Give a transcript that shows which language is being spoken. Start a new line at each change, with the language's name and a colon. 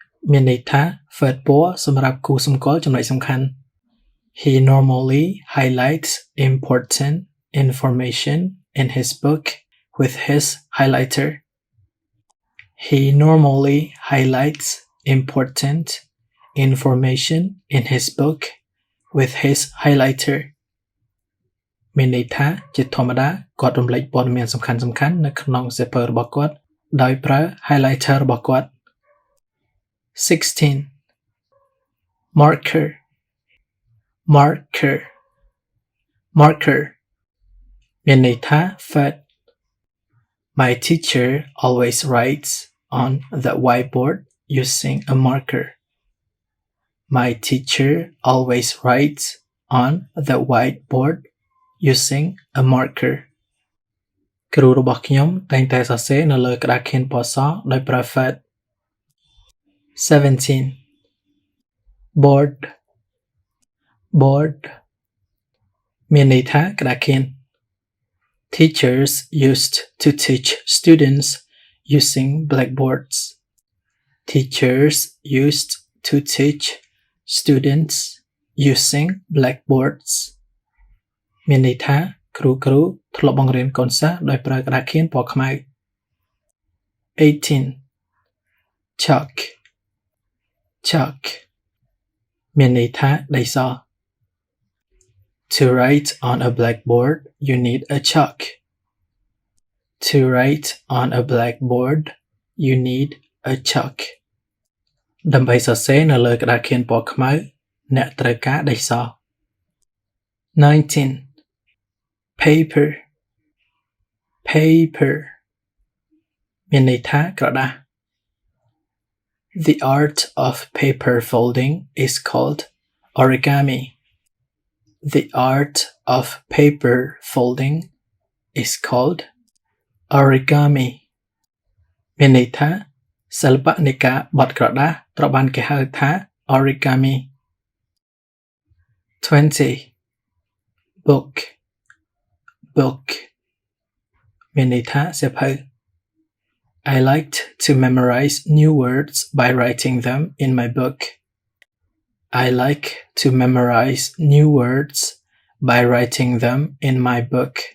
Khmer: មានន័យថាហ្វឺតពណ៌សម្រាប់គូសម្គាល់ចំណុចសំខាន់
English: He normally highlights important information in his book with his highlighter. He normally highlights important information in his book with his highlighter.
Khmer: មានន័យថាជាធម្មតាគាត់រំលេចព័ត៌មានសំខាន់ៗនៅក្នុងសៀវភៅរបស់គាត់ដោយប្រើ highlighter របស់គាត់ 16.
English: Marker. Marker. Marker.
Khmer: មានន័យថា fat.
English: My teacher always writes on the whiteboard using a marker. My teacher always writes on the whiteboard using a marker.
Khmer: គ្រូរបស់ខ្ញុំតែងតែសរសេរនៅលើក្តារខៀនពណ៌សដោយប្រើ fat. 17.
English: Board. Board.
Khmer: មានន័យថាក្តារខៀន
English: Teachers used to teach students using blackboards. Teachers used to teach students using blackboards.
Khmer: មានន័យថាគ្រូធ្លាប់បង្រៀនកូនសិស្សដោយប្រើក្តារខៀនពណ៌ខ្មៅ 18.
English: Chalk. Chalk.
Khmer: មានន័យថាដីស
English: To write on a blackboard, you need a chalk. To write on a blackboard, you need a chalk.
Khmer: ដើម្បីសរសេរនៅលើក្តារខៀនពណ៌ខ្មៅអ្នកត្រូវការដីស 19.
English: Paper. Paper.
Khmer: មានន័យថាក្រដាស
English: The art of paper folding is called origami. The art of paper folding is called origami
Khmer: មានន័យថាសិល្បៈនៃការបត់ក្រដាសត្រូវបានគេហៅថា origami
English: 20 book
Khmer: មានន័យថាសៀវភៅ
English: I liked to memorize new words by writing them in my book. I like to memorize new words by writing them in my book.